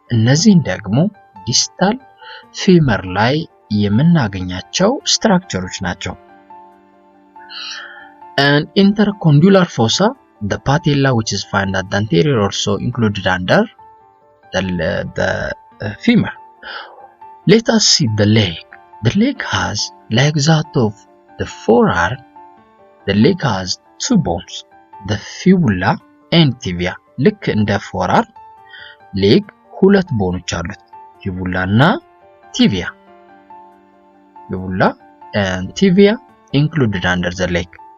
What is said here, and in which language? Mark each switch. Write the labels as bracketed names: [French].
[Amharic] እነዚህን ደግሞ ዲስታል ፌመር ላይ የምናገኛቸው ስትራክቸሮች ናቸው. [English] And intercondylar fossa, the patella, which is found at the anterior, also included under the femur. Let us see the leg. The leg has, like that of the forearm, the leg has 2 bones, the fibula and tibia. [Amharic] ልክ እንደ forearm leg ሁለት ቦኖች አሉት፣ fibula እና tibia. [English] Fibula and tibia included under the leg.